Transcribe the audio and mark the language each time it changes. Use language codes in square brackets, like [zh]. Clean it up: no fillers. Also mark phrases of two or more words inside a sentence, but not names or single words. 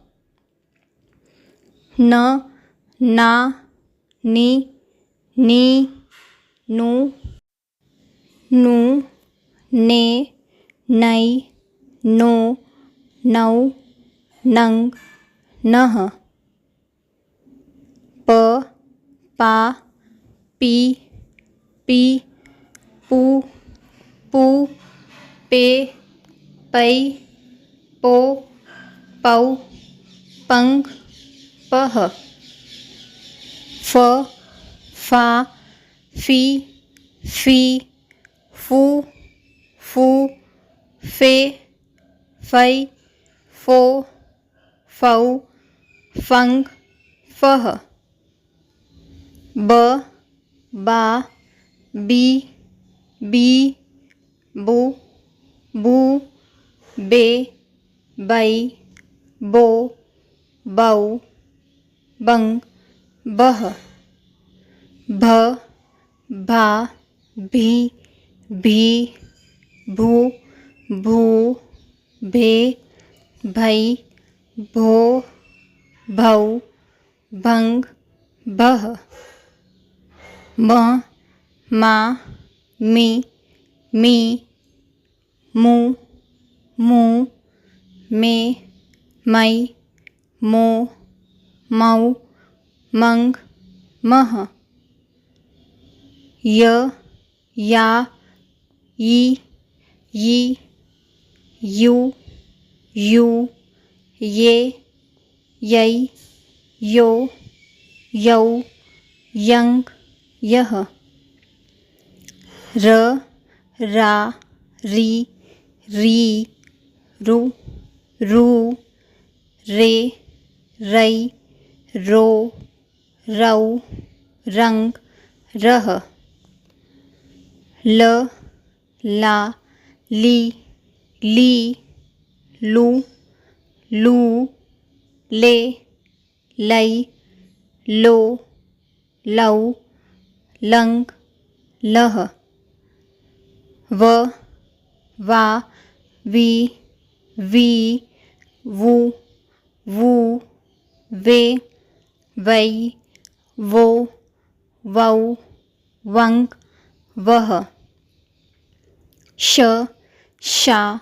[hi] न ना नी नी नु नु ने नै नो नौ नंग नह प पा पी पी पू पू पे पै पो पौ पंग पह फा फी फू फे फै फो फौ फंग फह बा बी बू बे बै बो बौ बंग बह भा भी भू भे भै भो भौ भंग बह मा मी मू मे मै मो मौ मंग मह या यी यू ये यै यो यौ यंग यह रा री रु रे रै रो रौ रंग रह ला ली लू ले लै लो लौ लंग लह वा वी वू वे वै वो वौ वंग वह शा